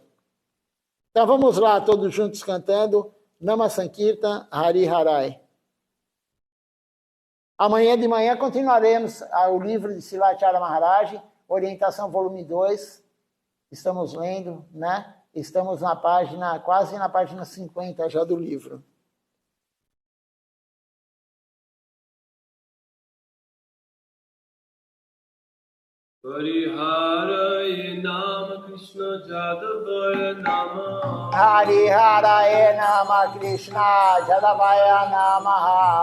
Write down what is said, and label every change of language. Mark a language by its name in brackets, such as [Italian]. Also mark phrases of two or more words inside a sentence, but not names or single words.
[Portuguese] Então vamos lá, todos juntos cantando [Sanskrit] नाम संकीर्तन हरि हराइ. [Portuguese] Amanhã de manhã continuaremos o livro de Silachara Maharaj, Orientação volume 2. Estamos lendo, né? Estamos na página, quase na página 50 já do livro. [Sanskrit] हरे नाम कृष्ण जादवाय नम हरे नाम कृष्ण जादवाय नमः